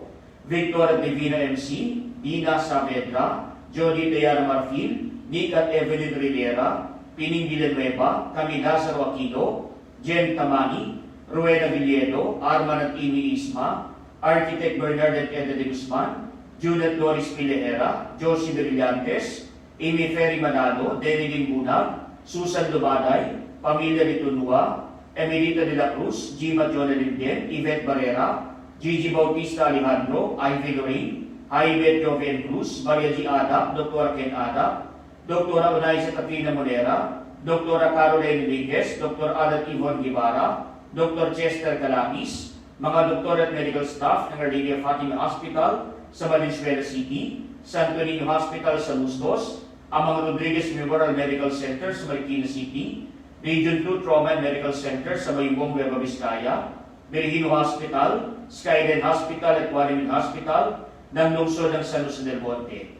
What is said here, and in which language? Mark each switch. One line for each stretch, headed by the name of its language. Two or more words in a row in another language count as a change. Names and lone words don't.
Filipino: Victor at Divina MC, Dina Saavedra, Jody Tayara Marfil, Nick at Evelyn Rivera, Pining Villanueva, Camila Lazaro Aquino, Jen Tamani, Rueda Villedo, Arman at Amy Isma, Architect Bernard at Eda de Guzman, Juliet Doris Pilehera, Josie Brillantes, Amy Ferry Manalo, Denilyn Bunag, Susan Lubaday, Pamilya Litunua, Emelita de la Cruz, Gima Jonah Linden, Yvette Barrera, Gigi Bautista Alejandro, Ivy Lorraine, Jaime Joven Cruz, Maria G. Adap, Dr. Ken Adap, Dr. Unaiza Katrina Molera, Dr. Caroline Enriquez, Dr. Adat Yvonne Guevara, Dr. Chester Calapis, mga doktor at medical staff ng Our Lady of Fatima Hospital sa Valenzuela City, Santo Niño Hospital sa Bustos, ang mga Rodriguez Memorial Medical Center sa Marikina City, Region 2 Trauma and Medical Center sa Mayumbong, Nueva Vizcaya, Berhino Hospital, Skyline Hospital at Guadalupe Hospital ng lungsod ng San Jose del Monte.